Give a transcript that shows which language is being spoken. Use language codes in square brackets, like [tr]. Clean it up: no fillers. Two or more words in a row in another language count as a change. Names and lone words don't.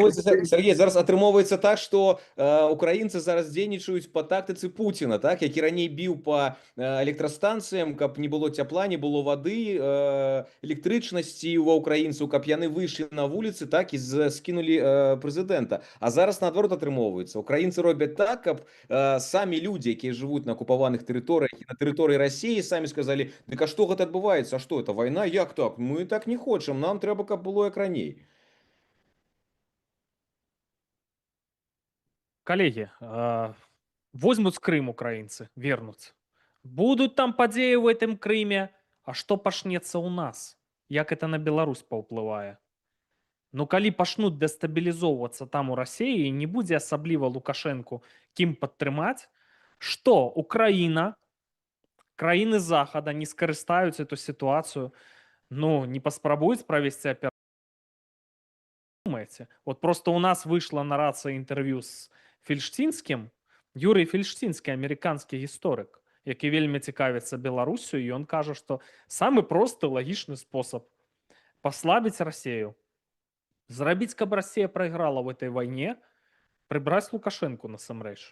[be] атрымоўваецца, Сергей, зараз атрымоўваецца так, што украінцы зараз дзейнічаюць па тактыцы Пуціна, так, які раней біў па электрастанцыям, каб не было цяпла, не было вады, электрычнасці ва ўкраінцаў, каб яны выйшлі на вуліцы, так, і скінулі прэзідэнта. А зараз наадварот атрымоўваецца. Украінцы робяць так, каб самі людзі, якія жывуць на акупаваных тэрыторыях і на тэрыторыі Расіі, самі сказалі: дык а што гэта адбываецца? А што это вайна? Як так? Мы так не хочам. Нам трэба, каб было як раней. [ru] Коллеги, возьмут Крым украинцы, вернутся. Будут там падзеі в этом Крыме, а что пашнецца у нас? [be] Як это на Беларусь паўплывае? Ну, калі пачнуць дэстабілізоўвацца там у Расіі, не будзе асабліва Лукашэнку кім падтрымаць, што Украіна, краіны Захада не скарыстаюць эту сітуацыю, ну, не паспрабуюць правесці аперацыю. Думаете? [ru] Вот просто у нас вышло на рации интервью с Фельштинским. [be] Юрий Фельштинский, американскі гісторык, які вельмі цікавіцца Беларусю, і ён кажа, што самы просты лагічны спосаб паслабіць Расію, зрабіць, каб Расія прайграла [ru] в этой [be] вайне, прыбраць Лукашэнку насамрэч.